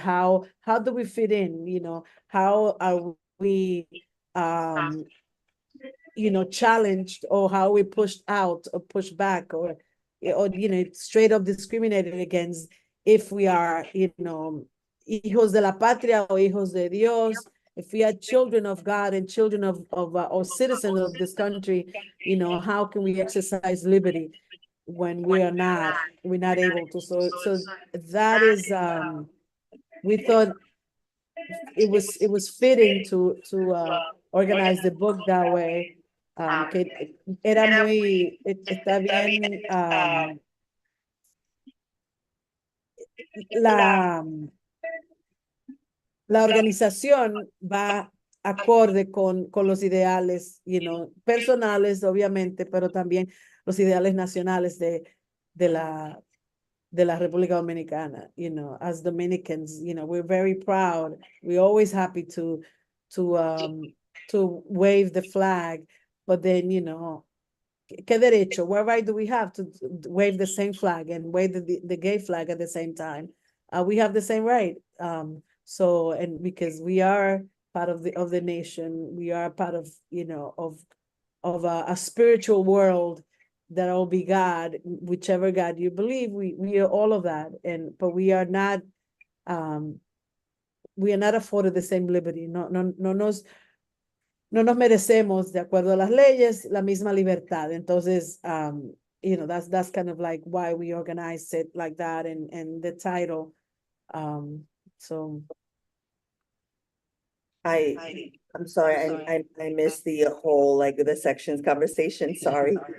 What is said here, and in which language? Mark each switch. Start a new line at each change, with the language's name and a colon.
English: How do we fit in? You know, how are we you know, challenged, or how we pushed out or pushed back, or you know, straight up discriminated against if we are, you know,
Spanish: hijos de la patria
English: or
Spanish: hijos de Dios,
English: if we are children of God and children of or citizens of this country, you know, how can we exercise liberty when we're not able to? So that is, we thought it was fitting to organize the book that way.
Spanish: Que era muy, está bien, la, la organización va acorde con los ideales,
English: you know,
Spanish: personales, obviamente, pero también los ideales nacionales de la, de la República Dominicana.
English: You know, as Dominicans, you know, we're very proud. We're always happy to wave the flag, but then, you know,
Spanish: ¿qué derecho?
English: What right do we have to wave the same flag and wave the gay flag at the same time? We have the same right. So, and because we are part of the nation, we are part of, you know, of a spiritual world that will be God, whichever God you believe. We are all of that, but we are not afforded the same liberty.
Spanish: No nos merecemos, de acuerdo a las leyes, la misma libertad. Entonces,
English: you know, that's kind of like why we organized it like that, and the title. So I'm sorry, I missed the whole, like, the sections conversation, sorry.